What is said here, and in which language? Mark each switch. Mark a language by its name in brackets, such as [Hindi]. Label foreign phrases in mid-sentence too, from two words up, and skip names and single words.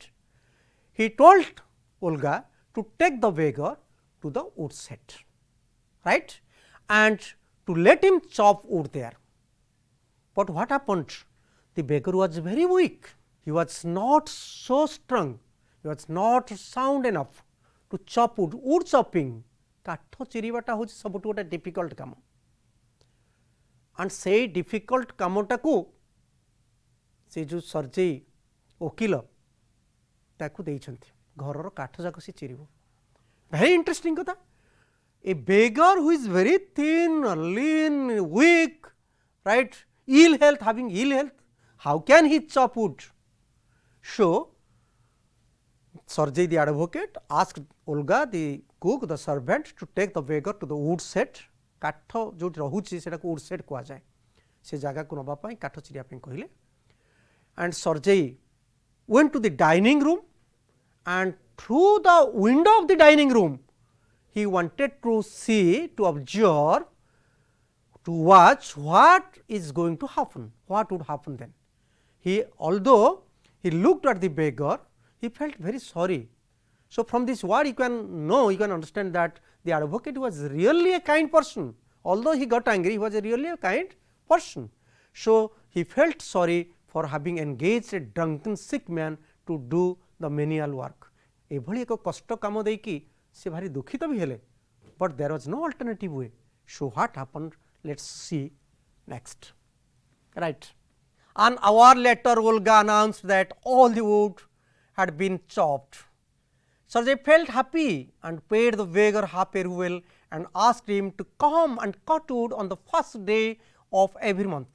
[English] He told Olga to take the beggar to the wood shed, right, and to let him chop wood there. But what happened? The beggar was very weak. He was not so strong. He was not sound enough to chop wood. Wood chopping, [Odia] କାଠ ଚିରିବାଟା ହେଉଛି ସବୁଠୁ ଗୋଟେ difficult କାମ, and ସେଇ difficult କାମଟାକୁ ସେ ଯେଉଁ ସର୍ଜେଇ ଓକିଲ ତାକୁ ଦେଇଛନ୍ତି, ଘରର କାଠ ଯାକ ସେ ଚିରିବ. [English] Very interesting କଥା. A beggar who is very thin, lean, weak, right, ill health, having ill health, how can he chop wood? So, Sergei the advocate asked Olga the cook, the servant, to take the beggar to the wood shed. [Odia] କାଠ ଯେଉଁଠି ରହୁଛି ସେଟାକୁ [English] wood shed [Odia] କୁହାଯାଏ. ସେ ଜାଗାକୁ ନେବା ପାଇଁ କାଠ ଚିରିବା ପାଇଁ କହିଲେ. [English] And Sergei went to the dining room, and through the window of the dining room he wanted to see, to observe, to watch what is going to happen, what would happen then. Although he looked at the beggar, he felt very sorry. So, from this word you can know, you can understand that the advocate was really a kind person. Although he got angry, he was really a kind person. So, he felt sorry for having engaged a drunken sick man to do the menial work. [Odia] ଏଭଳି ଏକ କଷ୍ଟ କାମ ଦେଇକି ସେ ଭାରି ଦୁଃଖିତ ବି ହେଲେ, [English] but there was no alternative way. So, what happened? Let us see next. Right. An hour later, Olga announced that all the wood had been chopped. Sergei felt happy and paid the beggar half a ruble and asked him to come and cut wood on the first day of every month.